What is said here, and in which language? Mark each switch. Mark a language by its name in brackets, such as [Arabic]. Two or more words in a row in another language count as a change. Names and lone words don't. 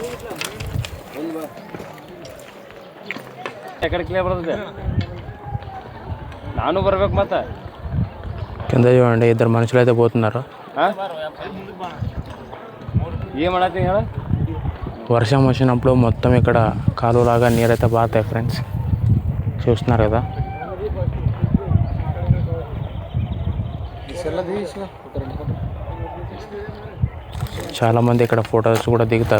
[Kannada] ಎಕಡೆ ಕ್ಲಿಯರ್ ಬರ್ತದೆ. ನಾನು ಬರ್ಬೇಕು ಮತ್ತೆ. [Telugu] కింద చూడండి 2 మనుషులు అయితే పోతున్నారు. [Kannada] ఏం ಮಾಡತ್ತಿ ಹೇಳ. [Telugu] వర్షం వచ్చినప్పుడు మొత్తం ఇక్కడ కాలువలాగా నీరైతే పారుతాయి ఫ్రెండ్స్. చూస్తున్నారు కదా. చాలామంది ఇక్కడ ఫొటోస్ కూడా దిగుతారు.